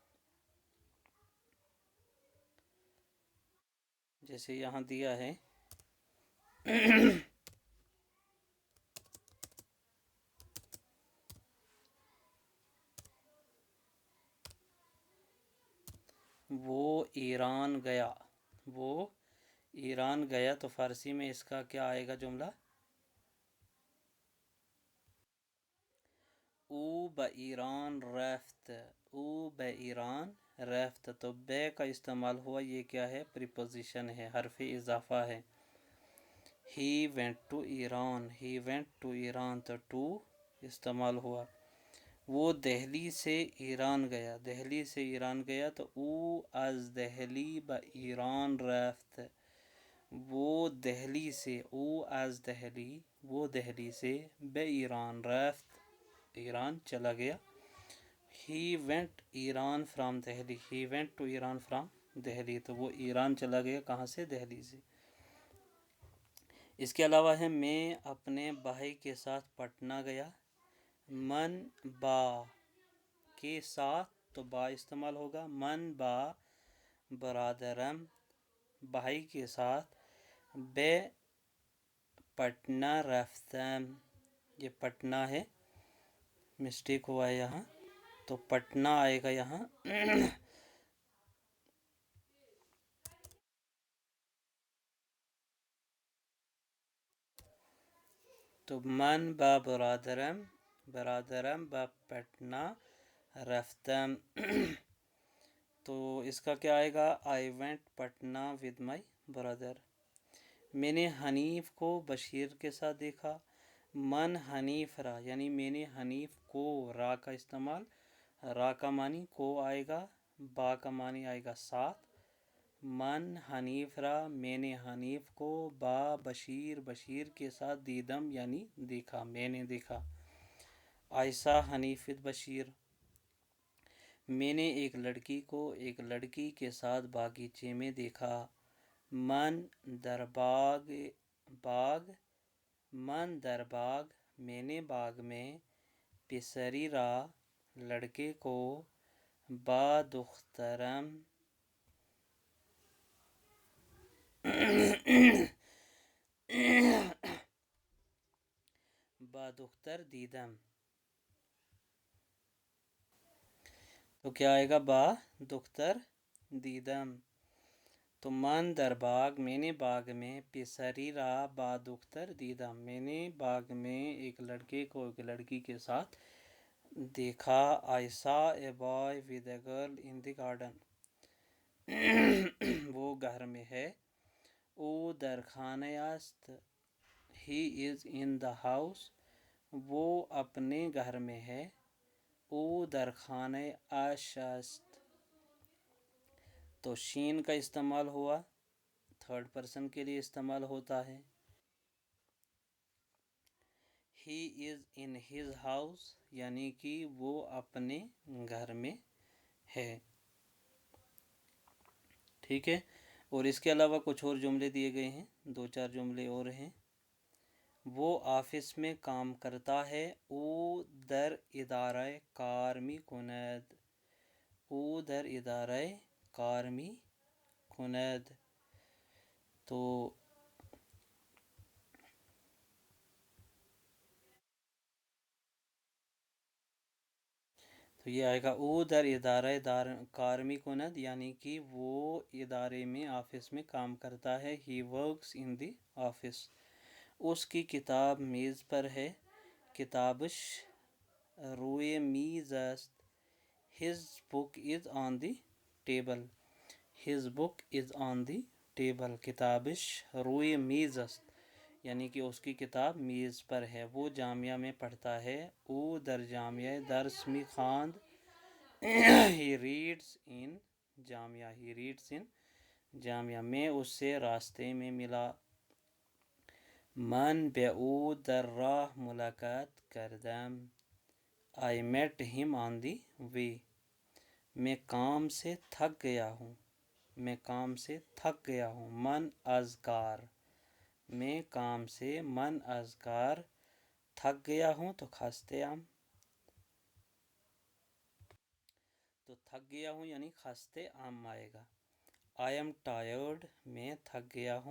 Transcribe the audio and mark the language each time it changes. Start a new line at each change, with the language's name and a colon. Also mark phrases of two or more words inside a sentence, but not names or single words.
Urdu: جیسے یہاں دیا ہے وہ ایران گیا، وہ ایران گیا، تو فارسی میں اس کا کیا آئے گا جملہ؟
Persian: او با ایران رفت، او با ایران رفت،
Urdu: تو بے کا استعمال ہوا، یہ کیا ہے؟ پریپوزیشن ہے، حرف اضافہ ہے۔
English: He went to Iran, he went to Iran,
Urdu: تو ٹو استعمال ہوا۔ وہ دہلی سے ایران گیا، دہلی سے ایران گیا، تو
Persian: او از دہلی با ایران رفت،
Urdu: وہ دہلی سے،
Persian: او از دہلی،
Urdu: وہ دہلی سے،
Persian: بے ایران رفت،
Urdu: ایران چلا گیا۔
English: He went Iran from Delhi, he went to Iran from Delhi,
Urdu: تو وہ ایران چلا گیا کہاں سے؟ دہلی سے۔ اس کے علاوہ ہے میں اپنے بھائی کے ساتھ پٹنہ گیا۔
Persian: من با
Urdu: کے ساتھ تو با استعمال ہوگا،
Persian: من با برادرم،
Urdu: بھائی کے ساتھ،
Persian: بے پٹنہ رفتم،
Urdu: یہ پٹنہ ہے، مسٹیک ہوا ہے یہاں، تو پٹنہ آئے گا یہاں۔
Persian: تو من با برادرم، برادرم با پٹنہ رفتم،
Urdu: تو اس کا کیا آئے گا؟
English: I went Patna with my brother.
Urdu: میں نے حنیف کو بشیر کے ساتھ دیکھا۔
Persian: من حنیف را،
Urdu: یعنی میں نے حنیف کو، را کا استعمال را کا معنی کو آئے گا، با کا معنی آئے گا ساتھ،
Persian: من حنیف را
Urdu: میں نے حنیف کو، با بشیر بشیر کے ساتھ، دیدم یعنی دیکھا میں نے دیکھا، عائشہ حنیفت بشیر میں نے ایک لڑکی کو ایک لڑکی کے ساتھ باغیچے میں دیکھا،
Persian: من در باغ من در باغ
Urdu: میں نے باغ میں،
Persian: پسری را
Urdu: لڑکے کو،
Persian: با دخترم با دختر دیدم،
Urdu: تو کیا آئے گا
Persian: با دختر دیدم،
Urdu: تو
Persian: من در باغ
Urdu: میں نے باغ میں،
Persian: پسری را با دختر دیدم
Urdu: میں نے باغ میں ایک لڑکے کو ایک لڑکی کے ساتھ دیکھا،
English: I saw a boy with a girl in the garden
Urdu: وہ گھر میں ہے،
Persian: او در خانه است
English: he is in the house
Urdu: وہ اپنے گھر میں ہے،
Persian: او در خانه اش است،
Urdu: تو شین کا استعمال ہوا،
English: third person
Urdu: کے لیے استعمال ہوتا ہے،
English: he is in his house
Urdu: یعنی کہ وہ اپنے گھر میں ہے، ٹھیک ہے۔ اور اس کے علاوہ کچھ اور جملے دیے گئے ہیں، 2-4 جملے اور ہیں، وہ آفس میں کام کرتا ہے،
Persian: او در ادارہ کار می کند، او در ادارہ کار می کند،
Urdu: تو یہ آئے گا
Persian: او در ادارہ کار می کند
Urdu: یعنی کہ وہ ادارے میں آفس میں کام کرتا ہے،
English: He works in the office,
Urdu: اس کی کتاب میز پر ہے،
Persian: کتابش روئے میز است،
English: his book is on the table his book is on the table
Persian: کتابش روئے میز است
Urdu: یعنی کہ اس کی کتاب میز پر ہے، وہ جامعہ میں پڑھتا ہے،
Persian: او در جامعہ درس می خواند
English: he reads in
Urdu: جامعہ میں اس سے راستے میں ملا،
Persian: من به او در راه ملاقات کردم
English: I met him on the way
Urdu: میں کام سے تھک گیا ہوں،
Persian: من از کار
Urdu: میں کام سے،
Persian: من از کار
Urdu: تھک گیا ہوں تو
Persian: خسته ام،
Urdu: تو تھک گیا ہوں یعنی
Persian: خسته ام
Urdu: آئے گا،
English: I am tired
Urdu: میں تھک گیا ہوں،